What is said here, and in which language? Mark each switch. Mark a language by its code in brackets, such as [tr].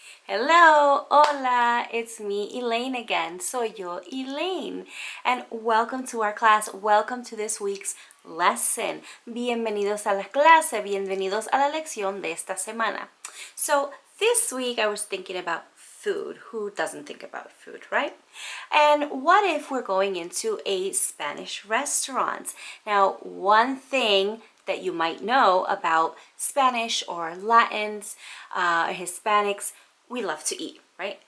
[es] Hola, [en] it's me, Elaine again. [es] Soy yo, Elaine. [en] And welcome to our class. Welcome to this week's lesson. [es] Bienvenidos a la clase. Bienvenidos a la lección de esta semana. [en] So this week I was thinking about food. Who doesn't think about food, right? And what if we're going into a Spanish restaurant? Now, one thing that you might know about Spanish or Latins, Hispanics, we love to eat, right?